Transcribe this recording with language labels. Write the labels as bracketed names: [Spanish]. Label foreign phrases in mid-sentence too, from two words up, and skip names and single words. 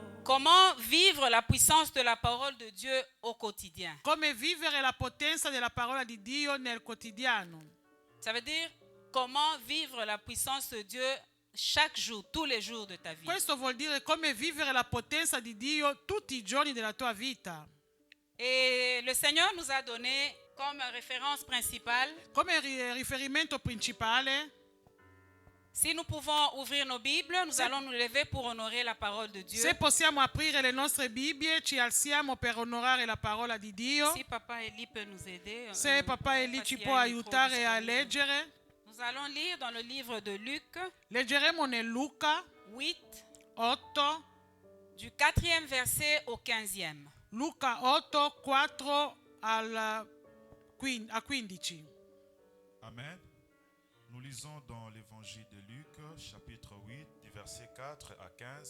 [French] Comment vivre la puissance de la parole de Dieu au quotidien? [Italian] Come vivere la potenza della parola di Dio nel quotidiano. [French] Ça veut dire comment vivre la puissance de Dieu chaque jour, tous les jours de ta vie. [Italian] Questo vuol dire come vivere la potenza di Dio tutti i giorni della tua vita. [French] Et le Seigneur nous a donné comme référence principale. [Italian] Come riferimento principale, [French] Si nous pouvons ouvrir nos Bibles, nous allons nous lever pour honorer la parole de Dieu. [Italian] se possiamo aprire le nostre Bibbie, ci alziamo per onorare la parola di Dio. [French] Si Papa Eli peut nous aider. [Italian] Se Papà Eli ci può aiutare a leggere, [French] Nous allons lire dans le livre de Luc [Italian] leggeremo nel Luca 8, 8, [French] du 4e verset au 15e. [Italian] Luca 8, 4 a 15. Amen. [French] Nous lisons dans l'évangile de Luc, chapitre 8, du verset 4 à 15.